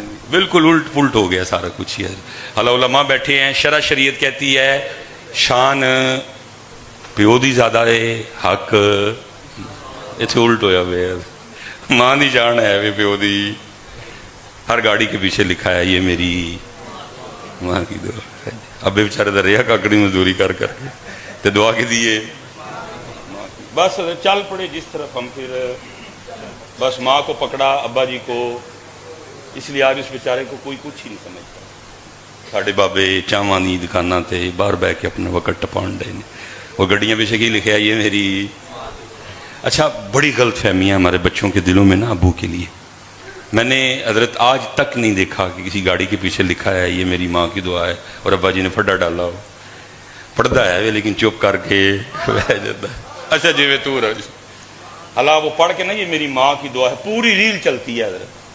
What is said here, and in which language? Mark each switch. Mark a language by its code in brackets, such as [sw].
[ur] بالکل الٹ پلٹ ہو گیا سارا کچھ ہی. اللہ علماء بیٹھے ہیں, شرع شریعت کہتی ہے [pa] شان پیو دی زیادہ ہے, حق اتنے الٹ ہویا وے. ماں دی شان ہے وے پیو دی. [ur] ہر گاڑی کے پیچھے لکھا ہے یہ میری ماں کی دعا. [pa] ابے بیچارے دا رہا کاکڑی مزدوری کر کر کے, تے دعا کی دیے بس چل پڑے جس طرف ہم. [ur] پھر بس ماں کو پکڑا, ابا جی کو, اس لیے آج اس بیچارے کو کوئی کچھ ہی نہیں سمجھتا. [pa] ساڈے بابے چاواں دی دکاناں تے باہر بہ کے اپنا وقت ٹپان ڈے نے. [ur] وہ گڈیاں پیچھے کی لکھا یہ میری. اچھا بڑی غلط فہمیاں ہمارے بچوں کے دلوں میں نا ابو کے لیے. میں نے حضرت آج تک نہیں دیکھا کہ کسی گاڑی کے پیچھے لکھا ہے یہ میری ماں کی دعا ہے اور ابا جی نے پھڈا ڈالا ہو. پڑھتا ہے لیکن چپ کر کے بہ جاتا ہے. اچھا جی میں تو اللہ وہ پڑھ کے نا یہ میری ماں کی دعا ہے, پوری ریل چلتی ہے حضرت.